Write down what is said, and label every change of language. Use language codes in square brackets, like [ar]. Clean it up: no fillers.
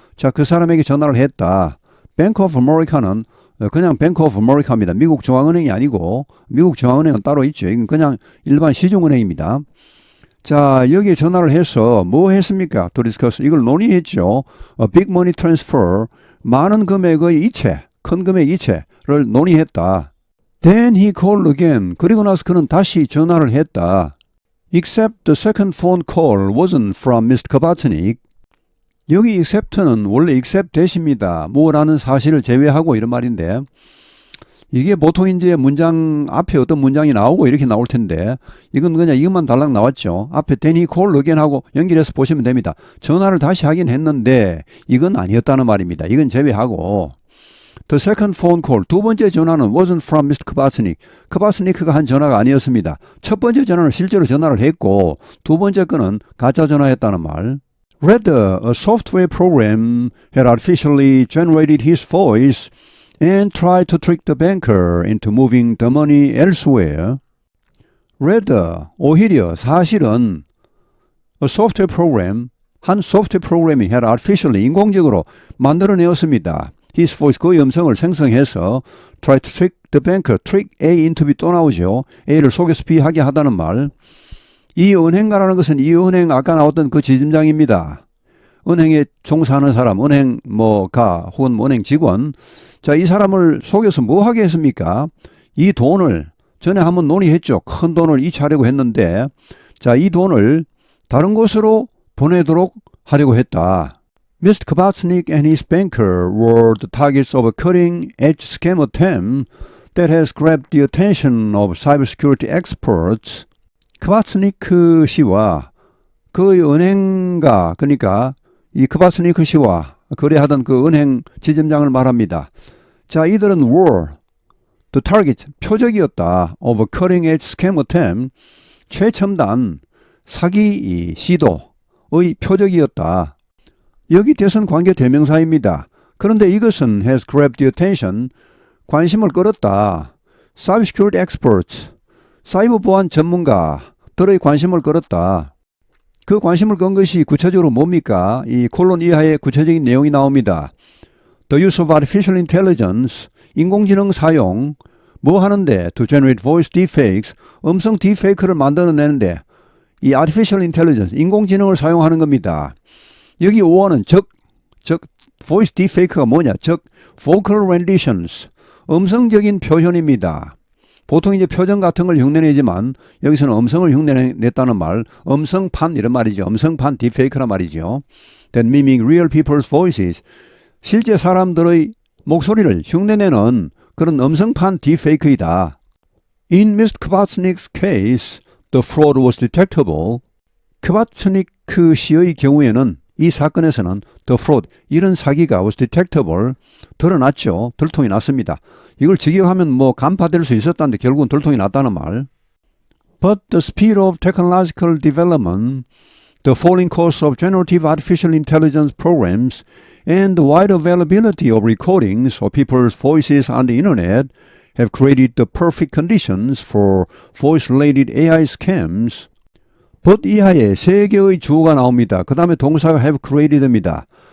[ko] 자, 그 사람에게 전화를 했다. Bank of America는 그냥 Bank of America입니다. 미국 중앙은행이 아니고 미국 중앙은행은 따로 있죠. 이건 그냥 일반 시중은행입니다. 자, 여기에 전화를 해서 뭐 했습니까? [en] To discuss. [ko] 이걸 논의했죠. [en] Big money transfer. [ko] 많은 금액의 이체, 큰 금액 이체를 논의했다. [en] Then he called again. [ko] 그리고 나서 그는 다시 전화를 했다. [en] Except the second phone call wasn't from Mr. Kabatsnik. [ko] 여기 except는 원래 except 대시입니다. 뭐라는 사실을 제외하고 이런 말인데 이게 보통 이제 문장 앞에 어떤 문장이 나오고 이렇게 나올 텐데 이건 그냥 이것만 달랑 나왔죠. 앞에 [en] then he called again [ko] 하고 연결해서 보시면 됩니다. 전화를 다시 하긴 했는데 이건 아니었다는 말입니다. 이건 제외하고 [en] The second phone call, [ko] 두 번째 전화는 [en] wasn't from Mr. Kabatsnik. [ko] 카바스니크가 한 전화가 아니었습니다. 첫 번째 전화는 실제로 전화를 했고 두 번째 거는 가짜 전화했다는 말. [en] Rather, a software program had artificially generated his voice and tried to trick the banker into moving the money elsewhere. [ko] Rather, 오히려 사실은 [en] a software program, [ko] 한 소프트웨어 프로그램이 [en] had artificially [ko] 인공적으로 만들어내었습니다. [en] His voice, [ko] 그의 음성을 생성해서 [en] try to trick the banker, trick A into B [ko] 또 나오죠. A를 속여서 B 하게 하다는 말. 이 은행가라는 것은 이 은행 아까 나왔던 그 지점장입니다. 은행에 종사하는 사람, 은행 가 혹은 은행 직원. 자, 이 사람을 속여서 뭐 하게 했습니까? 이 돈을 전에 한번 논의했죠. 큰 돈을 이체하려고 했는데 자, 이 돈을 다른 곳으로 보내도록 하려고 했다. [en] Mr. Kabatsnik and his banker were the targets of a cutting-edge scam attempt that has grabbed the attention of cybersecurity experts. [ko] 크바츠니크 씨와 그의 은행가, 그러니까 이 크바츠니크 씨와 거래하던 그 은행 지점장을 말합니다. 자, 이들은 [en] were the target, [ko] 표적이었다. [en] of a cutting-edge scam attempt, [ko] 최첨단 사기 시도의 표적이었다. 여기 대선 관계 대명사입니다. 그런데 이것은 [en] has grabbed the attention, [ko] 관심을 끌었다. [en] Cybersecurity experts, [ko] 사이버 보안 전문가들의 관심을 끌었다. 그 관심을 끈 것이 구체적으로 뭡니까? 이 콜론 이하의 구체적인 내용이 나옵니다. [en] The use of artificial intelligence, [ko] 인공지능 사용, 뭐 하는데? [en] To generate voice deepfakes, [ko] 음성 딥페이크를 만들어내는데 이 artificial intelligence, 인공지능을 사용하는 겁니다. 여기 5어는 voice deepfake가 뭐냐? vocal renditions, 음성적인 표현입니다. 보통 이제 표정 같은 걸 흉내내지만 여기서는 음성을 흉내냈다는 말, 음성판 이런 말이죠. 음성판 deepfake란 말이죠. [en] That mimic real people's voices, [ko] 실제 사람들의 목소리를 흉내내는 그런 음성판 deepfake이다. [en] In Mr. Kabatsnik's case, the fraud was detectable. [ko] 크바츠니크 씨의 경우에는 이 사건에서는 [en] the fraud, [ko] 이런 사기가 [en] was detectable, [ko] 드러났죠. 들통이 났습니다. 이걸 직역하면 뭐 간파될 수 있었다는데 결국은 들통이 났다는 말. [en] But the speed of technological development, the falling cost of generative artificial intelligence programs, and the wide availability of recordings of people's voices on the internet have created the perfect conditions for voice-related AI scams. [ko] but 이하에 세 개의 주어가 나옵니다. 그 다음에 동사가 have created입니다.